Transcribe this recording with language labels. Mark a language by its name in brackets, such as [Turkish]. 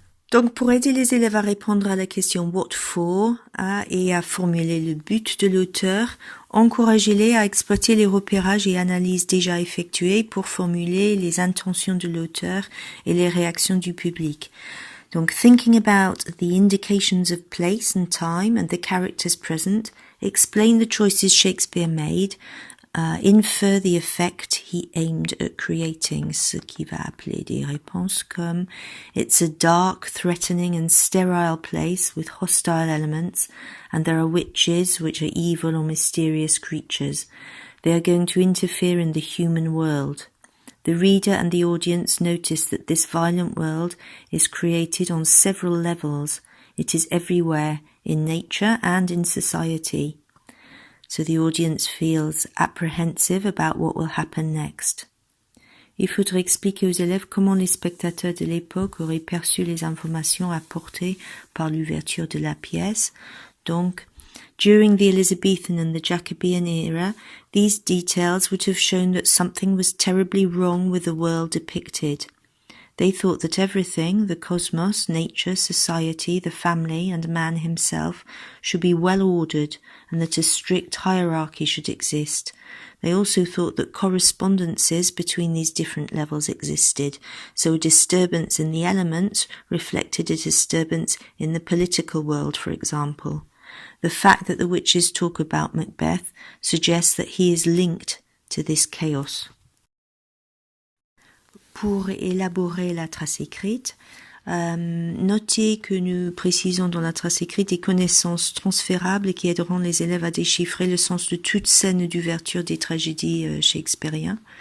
[French] Donc, pour aider les élèves à répondre à la question « what for » et à formuler le but de l'auteur, encouragez-les à exploiter les repérages et analyses déjà effectués pour formuler les intentions de l'auteur et les réactions du public. [English] Donc, thinking about the indications of place and time and the characters present, explain the choices Shakespeare made, infer the effect he aimed at creating, [French] ce qui va appeler des réponses comme [English] it's a dark, threatening and sterile place with hostile elements, and there are witches which are evil or mysterious creatures. They are going to interfere in the human world. The reader and the audience notice that this violent world is created on several levels. It is everywhere, in nature and in society. So the audience feels apprehensive about what will happen next. [French] Il faudrait expliquer aux élèves comment les spectateurs de l'époque auraient perçu les informations apportées par l'ouverture de la pièce. [English] Donc, during the Elizabethan and the Jacobean era, these details would have shown that something was terribly wrong with the world depicted. They thought that everything, the cosmos, nature, society, the family, and man himself, should be well ordered, and that a strict hierarchy should exist. They also thought that correspondences between these different levels existed, so a disturbance in the elements reflected a disturbance in the political world, for example. The fact that the witches talk about Macbeth suggests that he is linked to this chaos. [French] Pour élaborer la trace écrite, notez que nous précisons dans la trace écrite des connaissances transférables qui aideront les élèves à déchiffrer le sens de toute scène d'ouverture des tragédies shakespeariennes.